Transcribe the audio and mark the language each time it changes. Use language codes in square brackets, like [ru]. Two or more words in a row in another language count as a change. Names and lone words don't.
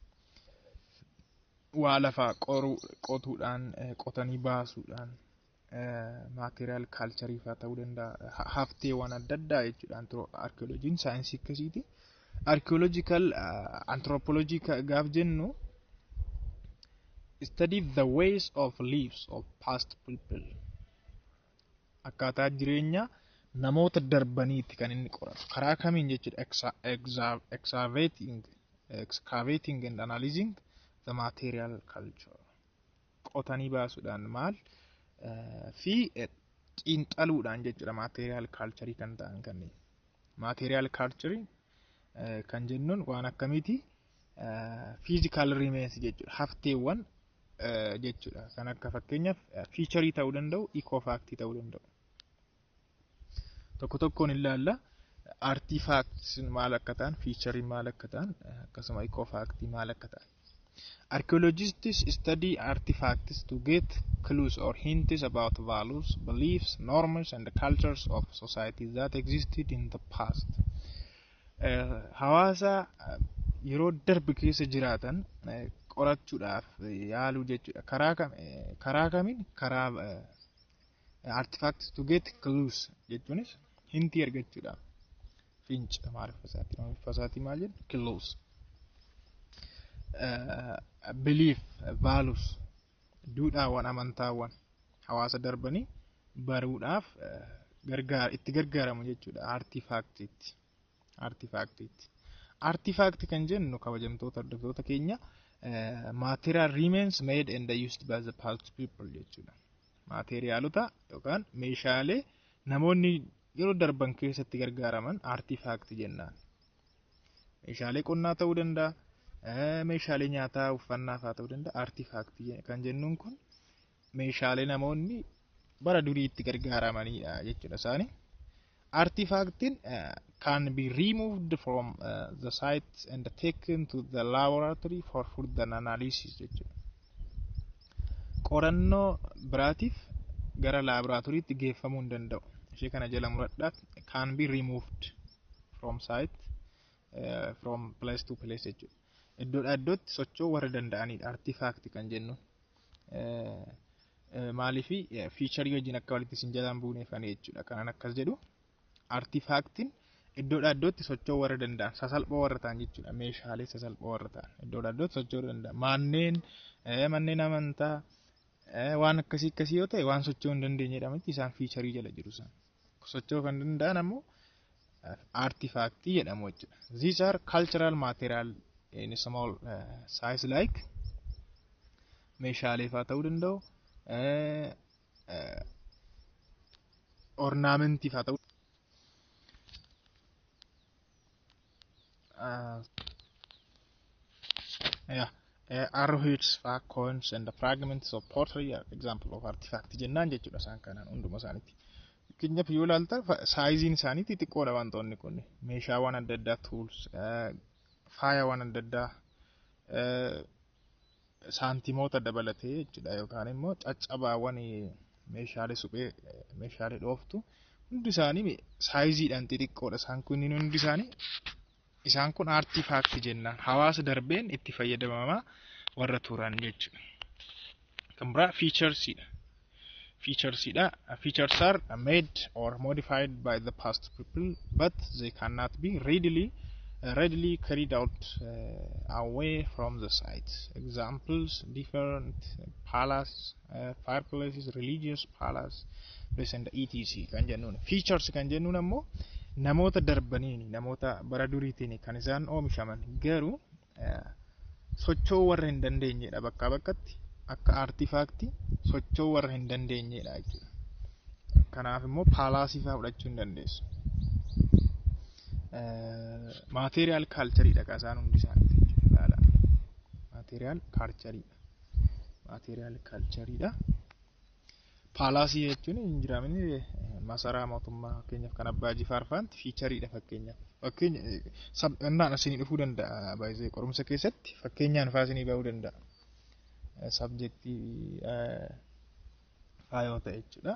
[om] Waa lafaa qotuudhaan qotanii baasuudhaan maateriyaal kaalcharii fa'aa ta'uu danda'a hafteewwan adda addaa jechuudha. Arkeolojiin saayinsii akkasiiti. [en] Archaeological anthropology [om] gaaf jennu [en] study the ways of lives of past people. [om] Akkaataa jireenya namoota darbaniitti kan inni qoratu karaa kamiin jechuudha. [en] Excavating and analyzing the material culture. [om] Qotanii baasuudhaan maal fi xiinxaluudhaan jechuudha [en] material culture [om] kan ta'an kanneen. [en] Material culture [om] kan jennuun waan akkamiiti [en] physical remains [om] jechuudha. Hafteewwan jechuudha. Kan akka fakkeenyaaf feature ta'uu danda'u, ecofact ta'uu danda'u. Tokko tokkoon ilaalla artifacts maal akka ta'an, feature maal akka ta'an, akkasuma ecofact maal akka ta'an. [en] Archaeologists study artifacts to get clues or hints about values, beliefs, norms and the cultures of societies that existed in the past. [om] Hawaasa yeroo darbe keessa jiraatan qorachuudhaaf yaaluu jechuudha. Karaa kamiin karaa [en] artifacts to get clues [om] jechuunis hintii argachuudhaaf finca maalifasaati maal jedhu clues. [en] Belief values [om] duudhaawwan amantaawwan hawaasa darbanii baruudhaaf itti gargaaramu jechuudha. [en] Artifact [om] kan jennu kabajamtoota hordoftoota keenya [en] material remains made and used by the past people jechuudha. [om] Materiaalota yookaan meeshaalee namoonni yeroo darban keessatti gargaaraman artifact jennaan. Meeshaalee qonnaa ta'uu danda'a, meeshaalee nyaataa uffannaa fa'aa ta'uu danda'a. Artifact kan jennuun kun meeshaalee namoonni bara durii itti gargaaramanidha jechuudha isaani. [en] Artifactiin can be removed from the site and taken to the laboratory for further analysis jechuudha. [om] Qorannoo biraatiif gara laaboraatooriitti geeffamuu hin danda'u. Ishee kana jala muradhaaf [en] can be removed from site from place to place jechuudha. [om] Iddoodhaa iddootti socho'uu warra danda'anidha artifact kan jennu. Maaliifi feature wajjin akka walitti isin jalaan buuneefan jechuudha. Kanan akkas jedhu artifactiin iddoodhaa iddootti socho'uu warra danda'an sasalphoo warra ta'an jechuudha. Meeshaalee sasalphoo warra ta'an iddoodhaa iddootti socho'uu danda'an. Manneen amantaa waan akkasii yoo ta'e waan socho'uu hin dandeenyedha miti isaan feature jala jiru isaan. Socho'uu kan danda'an ammoo artifact jedhamu jechuudha. [en] These are cultural material in small size like [om] meeshaalee fa'aa ta'uu danda'u, ornamentii fa'aa ta'uu [en] arrowheads, coins and the fragments of pottery are example of artifact [om] jennaan jechuudha isaan kanaan hunduma isaaniitti. Fakkeenyaaf yoo ilaalta saayiziin isaanii xixiqqoodha wantoonni kun. Meeshaawwan adda addaa tools, faayawwan adda addaa saantimoota dabalatee jechuudha yookaan immoo caccabaawwan meeshaalee suphee meeshaalee dhooftu hundi isaanii saayiziidhaan xixiqqoodha. Isaan kunniin hundi isaanii isaan kun artifaakti jennaan. Hawaasa darbeen itti fayyadamamaa warra turan jechuudha. Kan biraa featuresidha. [en] Features are made or modified by the past people, but they cannot be readily carried out away from the site. Examples: different palace, fireplaces, religious palace, and etc. [om] Kan jennuun features kan jennuun ammoo namoota darbaniini, namoota bara duriitiin kan isaan oomishaman garuu socho'uu warra hin dandeenyedha bakka bakkatti akka artifaakti socho'uu warra hin dandeenyedha jechuudha. Kanaaf immoo paalaasii fa'aa fudhachuu hin dandeessu. [en] Material culture [om] dha isaan hundi isaaniiti jechuudha. [en] Material culture dha. [om] Paalaasii jechuun hin jiraamini masaraa mootummaa fakkeenyaaf kan abbaa Jifaar fa'aanti feature dha fakkeenyaaf. Innaan asinii dhufuu danda'a baay'ee qorumsa keessatti fakkeenyaan faasinii ba'uu danda'a. Subjectii faayoo ta'e jechuudha.